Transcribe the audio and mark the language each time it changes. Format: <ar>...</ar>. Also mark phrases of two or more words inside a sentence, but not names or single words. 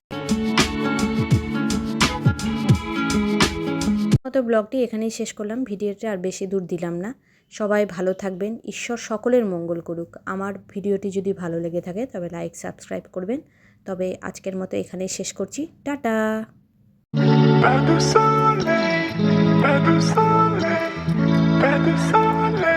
<bn>মতো ব্লগটি এখানেই শেষ করলাম, ভিডিওটি আর বেশি দূর দিলাম না। সবাই ভালো থাকবেন, ঈশ্বর সকলের মঙ্গল করুক। আমার ভিডিওটি যদি ভালো লেগে থাকে তবে লাইক সাবস্ক্রাইব করবেন। তবে আজকের মতো এখানেই শেষ করছি, টাটা।</bn> <fr>Pas de soleil, pas de soleil, pas de soleil.</fr>